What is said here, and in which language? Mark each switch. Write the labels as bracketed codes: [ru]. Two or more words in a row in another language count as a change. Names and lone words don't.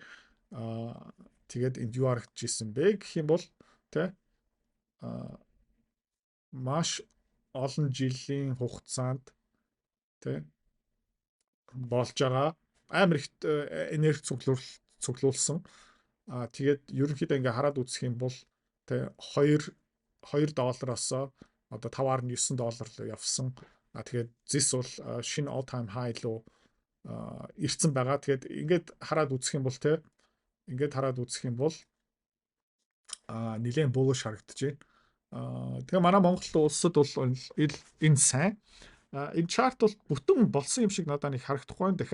[mn] Тэгээд энд юу харагдаж ирсэн бэ гэх юм бол тэ маш олон жилийн хугацаанд тэ болж байгаа амар их энерги цуглуулсан. Тэгээд ерөнхийдөө ингээ хараад үзэх юм бол тэ $2-оос одоо $5.9 руу явсан. Тэгээд зис бол шинэ [en] all time high [mn] руу ирсэн байгаа. Тэгээд ингээд хараад үзэх юм бол нэлээд bullish харагдаж байна. Тэгээ манай Монгол улсад бол энэ сайн. Энэ chart бол бүтэн болсон юм шиг надад нэг харагдахгүй байна.